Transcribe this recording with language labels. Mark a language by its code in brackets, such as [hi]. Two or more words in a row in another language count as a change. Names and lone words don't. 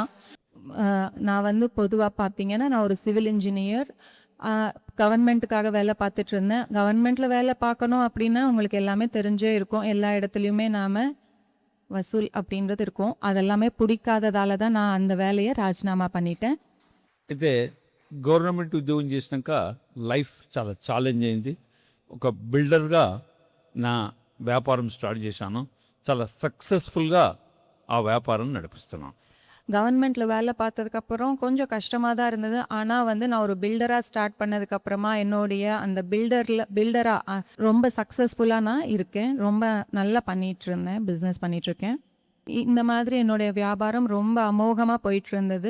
[ta] நான் பொதுவாக பார்த்தீங்கன்னா, நான் ஒரு [en] civil engineer, [ta] கவர்மெண்ட்டுக்காக வேலை பார்த்துட்டு இருந்தேன். கவர்மெண்ட்டில் வேலை பார்க்கணும் அப்படின்னா உங்களுக்கு எல்லாமே தெரிஞ்சே இருக்கும். எல்லா இடத்துலையுமே நாம் வசூல் அப்படின்றது இருக்கும். அதெல்லாமே பிடிக்காததால தான் நான் அந்த வேலையை ராஜினாமா பண்ணிட்டேன். [te] అయితే గవర్నమెంట్ ఉద్యోగం చేసినాక లైఫ్ చాలా ఛాలెంజ్ అయింది. ఒక బిల్డర్గా నా వ్యాపారం స్టార్ట్ చేశాను. చాలా సక్సెస్ఫుల్గా ఆ వ్యాపారం నడిపిస్తున్నాను. [ta] கவர்மெண்ட்டில் வேலை பார்த்ததுக்கப்புறம் கொஞ்சம் கஷ்டமாக தான் இருந்தது. ஆனால் நான் ஒரு பில்டராக ஸ்டார்ட் பண்ணதுக்கப்புறமா என்னுடைய அந்த பில்டராக ரொம்ப சக்ஸஸ்ஃபுல்லாக நான் இருக்கேன். ரொம்ப நல்லா பண்ணிகிட்ருந்தேன், பிஸ்னஸ் பண்ணிகிட்ருக்கேன். இந்த மாதிரி என்னுடைய வியாபாரம் ரொம்ப அமோகமாக போயிட்டு இருந்தது.